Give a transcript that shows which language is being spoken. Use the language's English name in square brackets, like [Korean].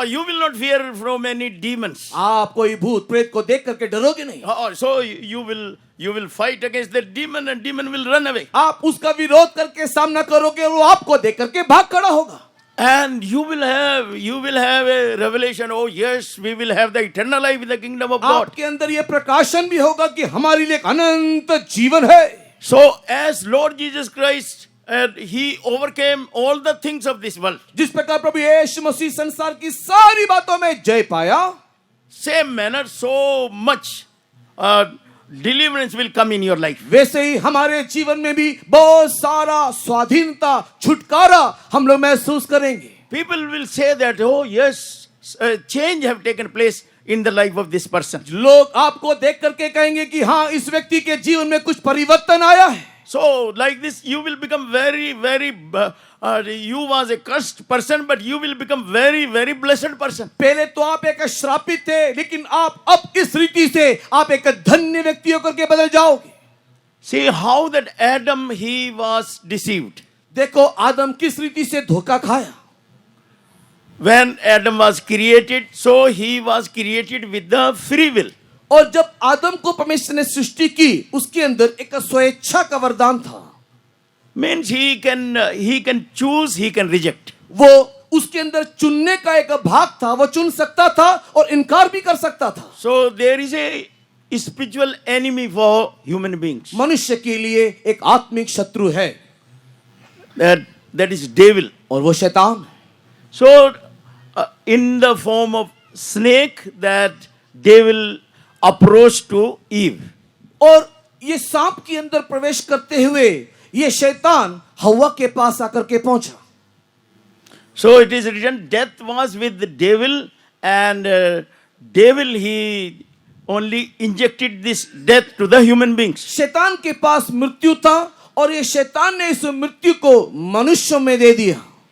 [English] You will not fear from any demons. [Hindi] आप कोई भूत प्रेत को देख करके डरोगे नहीं। [English] So you will fight against the demon and demon will run away. [Hindi] आप उसका विरोध करके सामना करोगे और वो आपको देख करके भाग खड़ा होगा। [English] And you will have a revelation. Oh yes, we will have the eternal life in the kingdom of God. [Hindi] आपके अंदर ये प्रकाशन भी होगा कि हमारे लिए एक अनंत जीवन है। [English] So as Lord Jesus Christ, he overcame all the things of this world. [Hindi] जिस प्रकार प्रभु यीशु मसीह संसार की सारी बातों में जय पाया, [English] Same manner, so much deliverance will come in your life. [Hindi] वैसे ही हमारे जीवन में भी बहुत सारा स्वाधीनता, छुटकारा हम लोग महसूस करेंगे। [English] People will say that, oh yes, change have taken place in the life of this person. [Hindi] लोग आपको देख करके कहेंगे कि हाँ, इस व्यक्ति के जीवन में कुछ परिवर्तन आया है। [English] So like this, you will become very, you was a cursed person, but you will become very, very blessed person. [Hindi] पहले तो आप एक श्रापित थे, लेकिन आप अब इस रीति से आप एक धन्य व्यक्ति होकर के बदल जाओगे। [English] See how that Adam, he was deceived. [Hindi] देखो आदम किस रीति से धोखा खाया। [English] When Adam was created, so he was created with the free will. [Hindi] और जब आदम को परमेश्वर ने सृष्टि की, उसके अंदर एक स्वेच्छा का वरदान था। [English] Means he can choose, he can reject. [Hindi] वो उसके अंदर चुनने का एक भाग था, वो चुन सकता था और इनकार भी कर सकता था। [English] So there is a spiritual enemy for human beings. [Hindi] मनुष्य के लिए एक आत्मिक शत्रु है, [English] that is devil. [Hindi] और वो शैतान। [English] So in the form of snake, that devil approached to Eve. [Hindi] और ये सांप के अंदर प्रवेश करते हुए ये शैतान हव्वा के पास आकर के पहुंचा। [English] So it is written, death was with the devil, and devil, he only injected this death to the human beings. [Hindi] शैतान के पास मृत्यु था और ये शैतान ने इस मृत्यु को मनुष्यों में दे दिया।